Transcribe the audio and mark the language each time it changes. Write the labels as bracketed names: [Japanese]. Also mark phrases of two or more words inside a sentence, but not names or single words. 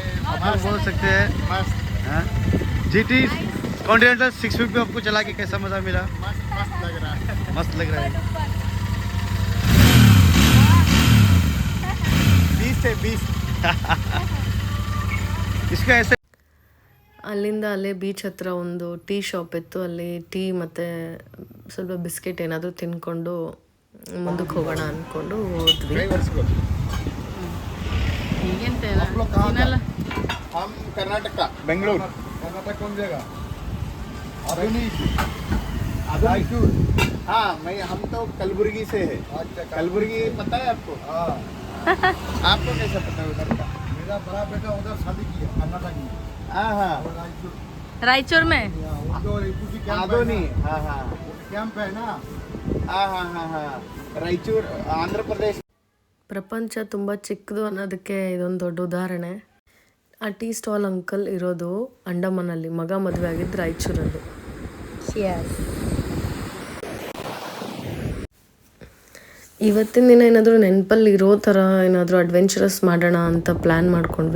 [Hindi] आप लोग बोल सकते हैं मस्त GT कॉन्टिनेंटल 650 आपको चला के कैसा मज़ा मिला? मस्त लग रहा है। मस्त लग रहा है। 20 से 20 इसका ऐसे [Kannada] ಅಲ್ಲಿಂದ ಅಲ್ಲೇ ಬೀಚ್ ಹತ್ರ ಒಂದು [English] tea shop [Kannada] ಇತ್ತು. ಅಲ್ಲಿ ಟೀ ಮತ್ತು ಸ್ವಲ್ಪ ಬಿಸ್ಕೆಟ್ ಏನಾದರೂ ತಿನ್ಕೊಂಡು ಮುಂದಕ್ಕೆ ಹೋಗೋಣ ಅಂದ್ಕೊಂಡು ಹೋದ್ವಿ. [Hindi] आप लोग कहाँ का? हम कर्नाटक बेंगलुरु। कर्नाटक कौन जगह? रायचूर। हाँ हम तो कलबुर्गी से है। अच्छा, कलबुर्गी पता है आपको? हाँ। आपको कैसे पता है उधर का? मेरा बड़ा बेटा उधर शादी किया कर्नाटक में। हाँ हाँ रायचूर में आदोनी। हाँ हाँ कैंप है ना। हाँ हाँ हाँ हाँ रायचूर आंध्र प्रदेश। [Kannada] ಪ್ರಪಂಚ ತುಂಬ ಚಿಕ್ಕದು ಅನ್ನೋದಕ್ಕೆ ಇದೊಂದು ದೊಡ್ಡ ಉದಾಹರಣೆ. ಆ [English] tea stall uncle [Kannada] ಇರೋದು ಅಂಡಮಾನಲ್ಲಿ. ಮಗ ಮದುವೆ ಆಗಿದ್ದು ರಾಯಚೂರಲ್ಲಿ. ಇವತ್ತಿನ ದಿನ ಏನಾದರೂ ನೆನಪಲ್ಲಿ ಇರೋ ಥರ ಏನಾದರೂ ಅಡ್ವೆಂಚರಸ್ ಮಾಡೋಣ ಅಂತ ಪ್ಲ್ಯಾನ್ ಮಾಡ್ಕೊಂಡ್ವಿ.